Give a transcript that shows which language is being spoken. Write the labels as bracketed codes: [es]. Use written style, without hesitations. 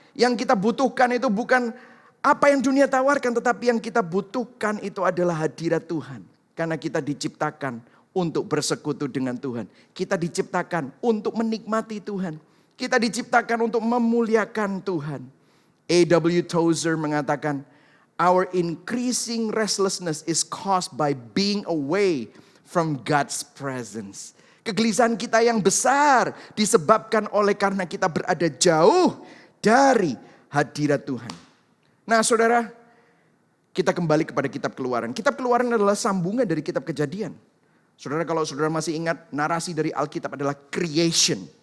[id] Yang kita butuhkan itu bukan apa yang dunia tawarkan, tetapi yang kita butuhkan itu adalah hadirat Tuhan. Karena kita diciptakan untuk bersekutu dengan Tuhan. Kita diciptakan untuk menikmati Tuhan. Kita diciptakan untuk memuliakan Tuhan. A.W. [en] Tozer mengatakan, our increasing restlessness is caused by being away from God's presence. [id] Kegelisahan kita yang besar disebabkan oleh karena kita berada jauh dari hadirat Tuhan. Nah, saudara, kita kembali kepada kitab Keluaran. Kitab Keluaran adalah sambungan dari kitab Kejadian. Saudara, kalau saudara masih ingat, narasi dari Alkitab adalah creation.